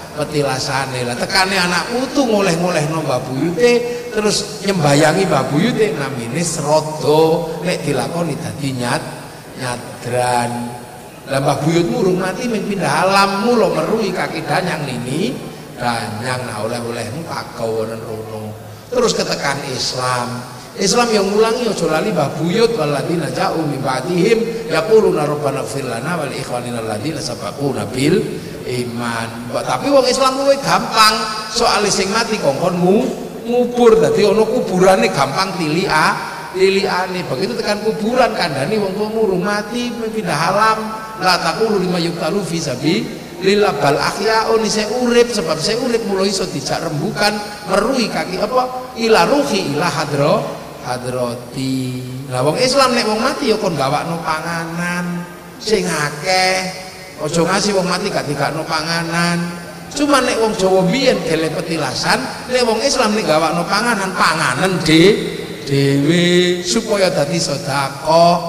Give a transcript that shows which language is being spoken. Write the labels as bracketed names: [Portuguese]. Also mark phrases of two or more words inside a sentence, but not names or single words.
[Javanese] Lah tekane anak putu ngoleh-ngolehno Mbah Buyute terus nyembayangi Mbah Buyute namine srada, nek dilakoni dadi nyadran. Lah Mbah Buyut murung mati ming pindah alam mula meruhi kaki danyang nini danyang nah oleh-olehmu pagawanen rono. Terus ketekan Islam yang ngulangi aja lali Mbah Buyut [Arabic] والذين جاءوا من بعدهم يقولون ربنا اغفر لنا ولإخواننا الذين سبقونا بالإيمان. [Javanese] Tapi wong Islam kuwi gampang, soalé sing mati kongkon ngubur dadi ana kuburane gampang tiliane. Begitu tekan kuburan kandhani wong tuwa murung mati pindah alam. [Arabic] لا تقولوا لمن يقتل في سبيل الله بل أحياء [Javanese] isih urip sebab saya urip mulai iso dijak rembukan meruhi kaki apa [Arabic] إلى روح إلى حضرة. [Javanese] Lah wong Islam nek wong mati ya kon gawakno panganan sing akeh. Aja ngasih wong mati gak digakno panganan. Cuma nek wong Jawa biyen gele petilasan, nek wong Islam nek gawakno panganan dhewe supaya dadi sedekah.